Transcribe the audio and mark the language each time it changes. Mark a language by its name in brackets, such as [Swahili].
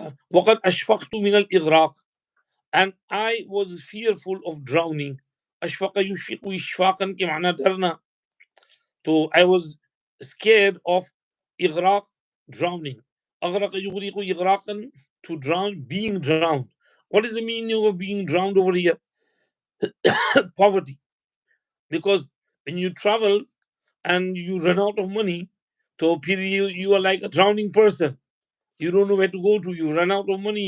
[Arabic] وقد أشفقت من الإغراق, [English] and I was fearful of drowning. [Arabic] أشفق يشفق إشفاقا كمعنى درنا. [English] So I was scared of إغراق, drowning. [Arabic] أغرق يغرق إغراقا, [English] to drown, being drowned. What is the meaning of being drowned over here? Poverty. Because when you travel and you run out of money, so you are like a drowning person. You don't know where to go to. You run out of money.